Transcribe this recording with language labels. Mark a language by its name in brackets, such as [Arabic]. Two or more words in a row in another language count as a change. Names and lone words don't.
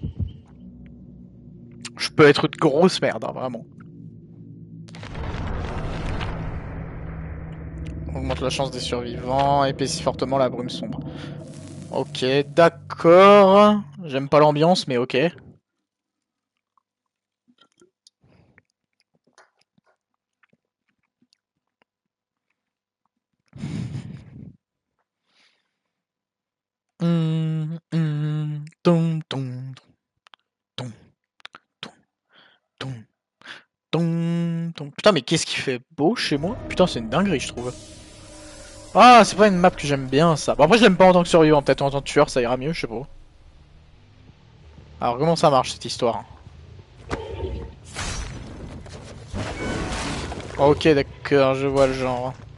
[French] Je peux être une grosse merde, hein, vraiment. Augmente la chance des survivants, épaissit fortement la brume sombre. Ok, d'accord. J'aime pas l'ambiance, mais ok. Tom, tom, tom, tom, tom, tom, tom. Putain, mais qu'est-ce qui fait beau chez moi? Putain, c'est une dinguerie, je trouve. Ah, c'est pas une map que j'aime bien, ça. Bon, après, je l'aime pas en tant que survivant, peut-être en tant que tueur, ça ira mieux, je sais pas. Alors, comment ça marche, cette histoire? Ok, d'accord, je vois le genre.